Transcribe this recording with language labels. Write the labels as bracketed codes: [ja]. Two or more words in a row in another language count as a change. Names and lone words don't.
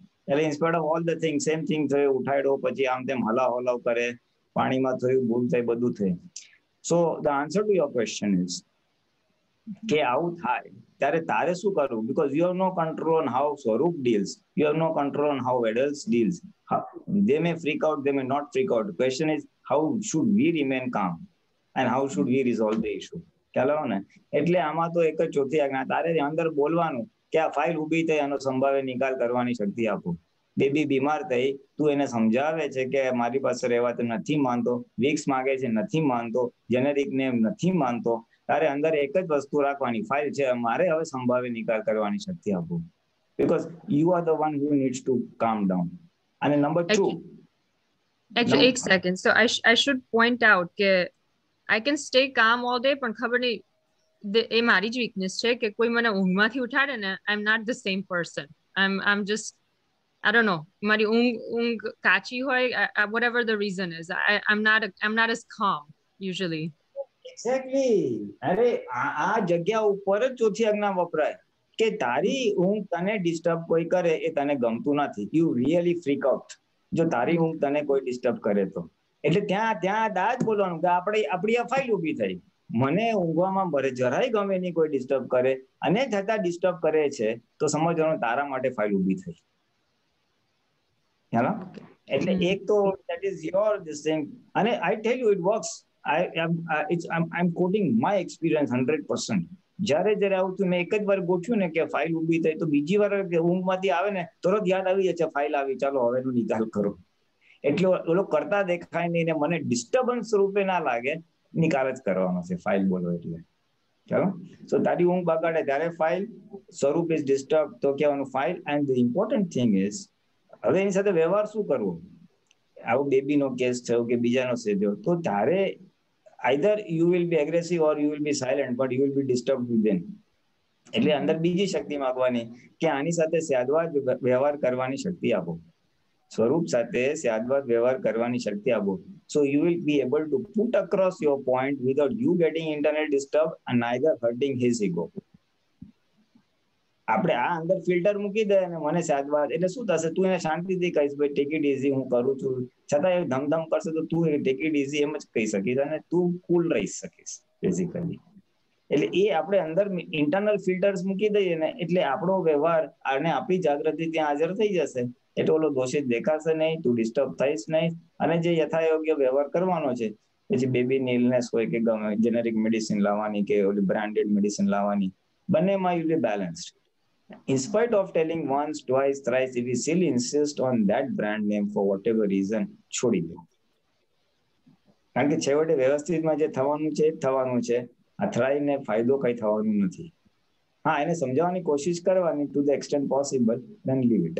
[gu] એટલે [en] inspired of all the thing, same thing [gu] થયું, ઉઠાડ્યો, પછી આમ તેમ હલાવ કરે, પાણીમાં થયું, ભૂલ થઈ, બધું થયું. [en] so the answer to your question is [gu] કે આવું થાય ત્યારે તારે શું કરવું? [en] because you have no control on how Swaroop deals, you have no control on how adults deals. They may freak out, they may not freak out. The question is how should we remain calm and how should we resolve the issue? [gu] ખ્યાલ આવ્યો ને? એટલે આમાં તો એક જ ચોથી આજ્ઞા, તારે અંદર બોલવાનું કે આ ફાઇલ ઉભી થઈ, આનો સંભાવે નિકાલ કરવાની શક્તિ આપો. બેબી બીમાર થઈ, તું એને સમજાવે છે કે મારી પાસે રહેવા તો નથી માનતો, વિક્સ માંગે છે નથી માનતો, [en] generic name [gu] નથી માનતો, તારે અંદર એક જ વસ્તુ રાખવાની, ફાઇલ છે, મારે હવે સંભાવે નિકાલ કરવાની શક્તિ આપો. [en] Because you are the one who needs to calm down. And number two. Actually, એક second. So I should point out કે I can stay calm all day, [gu] પણ ખબર નહીં એ મારી જ વીકનેસ છે કે કોઈ મને ઊંઘમાંથી ઉઠાડે ને, [en] I'm not the same person. I'm just, I don't know, [gu] મારી ઊંઘ કાચી હોય, [en] whatever the reason is, I'm not as calm usually. Exactly. [gu] અરે આ જગ્યા ઉપર જ ચોથી આજ્ઞા વપરાય કે તારી ઊંઘ તને ડિસ્ટર્બ કોઈ કરે એ તને ગમતું નથી. [en] you really freak out [gu] જો તારી ઊંઘ તને કોઈ ડિસ્ટર્બ કરે તો. એટલે ત્યાં દાજ બોલવાનું કે આપણી આ ફાઇલ ઉભી થઈ, મને ઊંઘવામાં જરાય ગમે નહીં કોઈ ડિસ્ટર્બ કરે, અને છતાં ડિસ્ટર્બ કરે છે તો સમજવાનું તારા માટે ફાઇલ ઉભી થઈ. [en] હેલો, [gu] એટલે એક તો [en] that is your this thing, અને I tell you it works. I'm quoting my experience 100%. [gu] જ્યારે આવું તું મેં એક જ વાર ગોઠવ્યું ને કે ફાઇલ ઉભી થઈ, તો બીજી વાર ઊંઘમાંથી આવે ને તરત યાદ આવી જાય ફાઇલ આવી, ચાલો હવે એનો નિકાલ કરો. એટલો ઓલો કરતા દેખાય નહીં ને મને ડિસ્ટર્બન્સ રૂપે ના લાગે, નિકાલ જ કરવાનો છે ફાઇલ બોલો એટલે. ચાલો, સો તારી ઊંઘ બગાડે ત્યારે ફાઇલ, સ્વરૂપ [en] is disturb [gu] તો કહેવાનું ફાઇલ. [en] and the important thing is [gu] હવે એની સાથે વ્યવહાર શું કરવો. આવો બેબીનો કેસ થયો કે બીજાનો થયો તો તારે [en] either you will be aggressive or you will be silent, but you will be disturbed within. [gu] એટલે અંદર બીજી શક્તિ માંગવાની કે આની સાથે સ્યાદવાદ વ્યવહાર કરવાની શક્તિ આપો, સ્વરૂપ સાથે સ્યાદવાદ વ્યવહાર કરવાની શક્તિ આપો. [en] So you will be able to put across your point without you getting internally disturbed and neither hurting his ego. [gu] આપણે આ અંદર ફિલ્ટર મૂકી દે અને મને સ્યાદવાદ એટલે શું થશે, તું એને શાંતિથી કહીશ ભાઈ [en] take it easy, [gu] હું કરું છું, છતાં એ ધમધમ કરશે તો તું [en] take it easy [gu] એમ જ કહી શકીશ અને તું કુલ રહી શકીશ બેઝિકલી. એટલે એ આપણે અંદર [en] internal filters [gu] મૂકી દઈએ ને એટલે આપણો વ્યવહાર અને આપણી જાગૃતિ ત્યાં હાજર થઈ જશે. એટલે ઓલો દોષિત દેખાશે નહીં, તું ડિસ્ટર્બ થઈશ નહીં અને જે યથાયોગ્ય વ્યવહાર કરવાનો છે. પછી બેબીની ઇલનેસ હોય કે [en] generic medicine [gu] લાવવાની કે ઓલી [en] branded medicine [gu] લાવવાની, બંનેમાં [en] you be balanced. In spite of telling once, twice, thrice, if we still insist on that brand name for whatever reason, [gu] છોડી દો. કારણ કે છેવટે વ્યવસ્થિતમાં જે થવાનું છે એ થવાનું છે, અથડાઈને ફાયદો કઈ થવાનું નથી. હા, એને સમજાવવાની કોશિશ કરવાની [en] to the extent possible, then leave it.